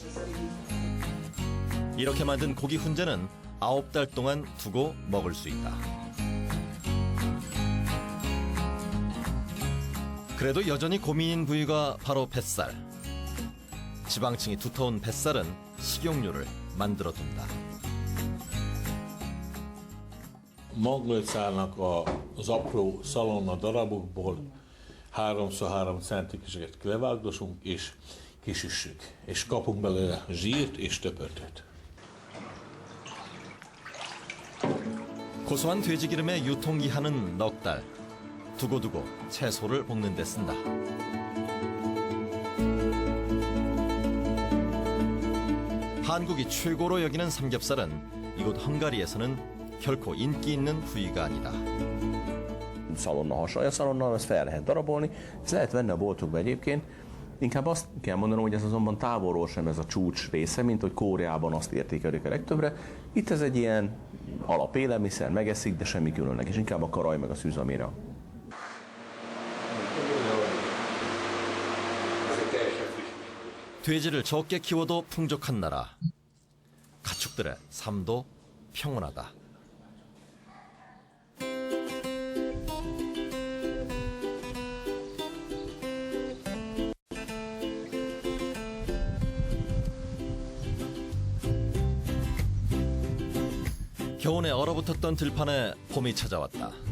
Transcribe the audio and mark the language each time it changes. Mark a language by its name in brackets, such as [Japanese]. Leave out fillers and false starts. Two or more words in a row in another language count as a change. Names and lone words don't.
[Korean] 이렇게 만든 고기 훈제는 9달 동안 두고 먹을 수 있다. 그래도 여전히 고민인 부위가 바로 뱃살. 지방층이 두터운 뱃살은 식용유를 만들어둔다. [Hungarian] Maglócálnak az apró szalonna darabokból 3x3 centikeseket levágdosunk és kisüssük, és kapunk belőle zsírt és töpörtöt. [Korean] 고소한 돼지기름의 유통기한은 넉 달. 두고두고 채소를 볶는 데 쓴다. 한국이 최고로 여기는 삼겹살은 이곳 헝가리에서는 결코 인기 있는 부위가 아니다. [Hungarian] Szalonna hasonló, a szalonnal ezt fel lehet darabolni, ezt lehet venni a boltokba egyébként. Inkább azt kell mondanom, hogy ez azonban távolról sem ez a csúcs része, mint hogy Koreában azt értékelik a legtöbbre. Itt ez egy ilyen alapélelmiszer, megeszik, de semmi különleges, inkább a karaj meg a szűz, amire. [Korean] 돼지를 적게 키워도 풍족한 나라. 가축들의 삶도 평온하다. 겨우내 얼어붙었던 들판에 봄이 찾아왔다.